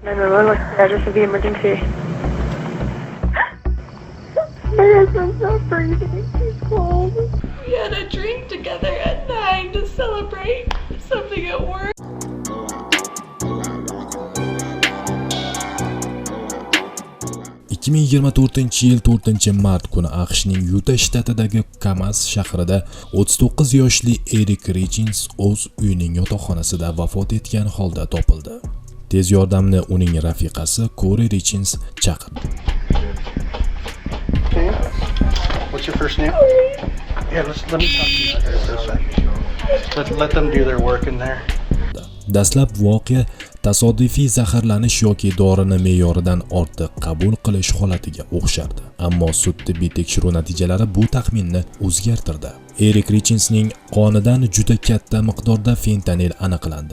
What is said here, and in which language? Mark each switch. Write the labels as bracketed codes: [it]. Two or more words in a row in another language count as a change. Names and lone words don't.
[en] 911, what's the address of the emergency? My husband's not breathing. He's cold. We had a drink together at 9 to celebrate something at work. [uz] 2024-yil 4-mart kuni AQShning Yuta shtatidagi Kamas shahrida 39 yoshli Erik Richins o'z uyining yotoqxonasida vafot etgan holda topildi. Tez yordamni uning rafiqasi Corey Richins chaqirdi. [en] What's your first name? Yeah, let me talk to you here for a second. Let them do their work in there. [uz] Dastlab voqea tasodifiy zaharlanish yoki dorini me'yoridan ortiq qabul qilish holatiga o'xshardi. Ammo sud tibbiy tekshiruv natijalari bu taxminni o'zgartirdi. Erik Richinsning qonidan juda katta miqdorda fentanil aniqlandi.